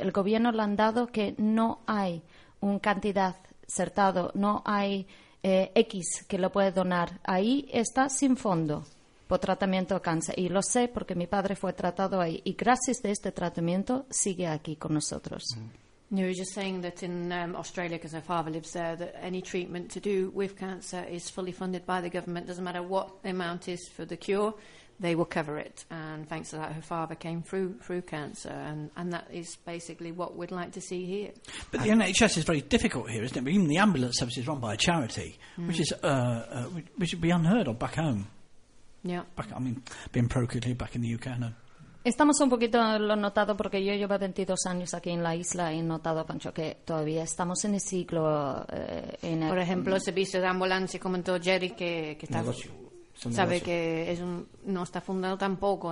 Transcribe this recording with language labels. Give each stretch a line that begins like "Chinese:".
Spanish: El gobierno le han dado que no hay un cantidad certado, no hay X que lo puede donar. Ahí está sin fondo por tratamiento de cáncer. Y lo sé porque mi padre fue tratado ahí. Y gracias a este tratamiento sigue aquí con nosotros.
English: You were just saying that in Australia, because her father lives there, that any treatment to do with cancer is fully funded by the government. Doesn't matter what the amount is for the cure, they will cover it. And thanks to that, her father came through cancer. And that is basically what we'd like to see here. But the NHS is very difficult here, isn't it? Even the ambulance service is run by a charity, which is which would be unheard of back home. Yeah. Being parochially back in the UK, no.
Spanish: Estamos un poquito, lo he notado, porque yo llevo 22 años aquí en la isla y he notado, Pancho, que todavía estamos en el siglo... Por ejemplo, el servicio de ambulancia, comentó Jerry, que está, sabe que es no está fundado tampoco.